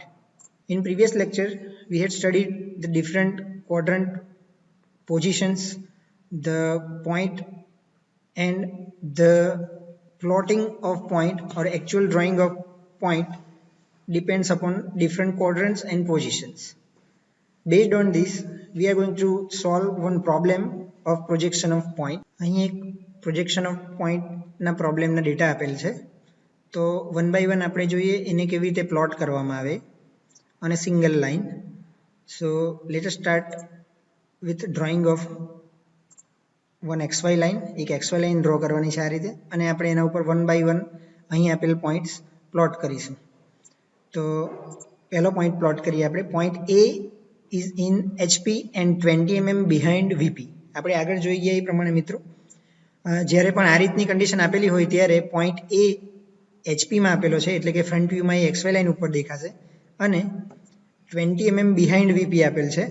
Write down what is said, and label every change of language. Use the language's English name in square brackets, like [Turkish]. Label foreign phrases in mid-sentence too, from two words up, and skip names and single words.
[English] In previous lecture, we had studied the different quadrant positions, the point and the plotting of point or actual drawing of point depends upon different quadrants and positions. Based on this, we are going to solve one problem of projection of point. [Gujarati] અહીં એક [English] projection of point [Gujarati] ના problem ના data આપેલ છે. તો [English] one by one [Gujarati] આપણે જોઈએ એને કેવી રીતે plot કરવામાં આવે [English] on a single line. So let us start with drawing of one XY line [Gujarati] એક XY લાઇન ડ્રો કરવાની છે આ રીતે અને આપણે એના ઉપર [English] one by one [Gujarati] અહીં આપેલ [English] points plot [Gujarati] કરીશું. તો પહેલો [English] point plot [Gujarati] કરીએ આપણે. [English] Point A is in HP and 20 mm behind VP. [Gujarati] આપણે આગળ જોઈ ગયા એ પ્રમાણે મિત્રો જ્યારે પણ આ રીતની કન્ડિશન આપેલી હોય ત્યારે પોઈન્ટ A HP માં આપેલો છે એટલે કે [English] front viewમાં [Gujarati] એ [English] XY line [Gujarati] ઉપર દેખાશે અને [English] 20 mm behind VP [Gujarati] આપેલ છે.